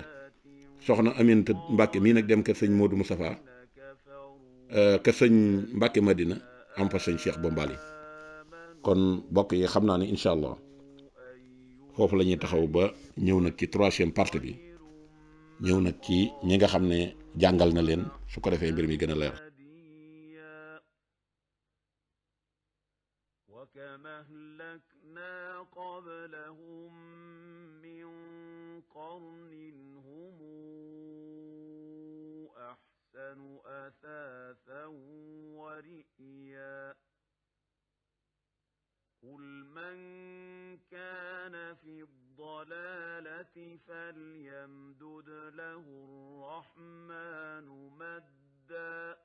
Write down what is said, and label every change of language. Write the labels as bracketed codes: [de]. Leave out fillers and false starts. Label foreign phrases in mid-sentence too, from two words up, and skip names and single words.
[wo] soxna Aminta Mbacke mii nag dem kër sëñ Modou Moustapha kër sëñ Mbacke Madina am fa sëñ Cheikh Bombali. kon mbokk yi xam naa ne [ar] إن شاء الله [wo] foofu la ñuy taxaw ba ñëw nag ci 3e partie bi ñëw nag ci ñi nga xam ne jàngal na leen su ko defee mbir mi gën a leer. [ar] أثاثا ورئيا قل من كان في الضلالة فليمدد له الرحمن مدا